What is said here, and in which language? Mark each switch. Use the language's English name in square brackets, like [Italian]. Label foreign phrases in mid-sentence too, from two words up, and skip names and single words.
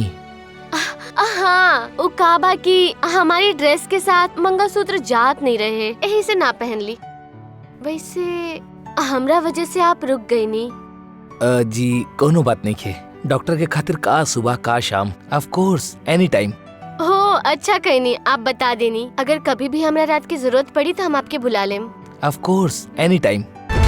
[Bhojpuri] हाँ, उ का बाकी हमारी ड्रेस के साथ मंगलसूत्र जात नहीं रहे, यही से ना पहन ली। वैसे हमरा वजह से आप रुक गई नी। जी कोनो बात नहीं खे। डॉक्टर के खातिर का सुबह का शाम, [English] Of course any time. [Bhojpuri] हो अच्छा कहीं नहीं, आप बता देनी। अगर कभी भी हमरा रात की जरूरत पड़ी तो हम आपके बुला लें। [English] Of course any time.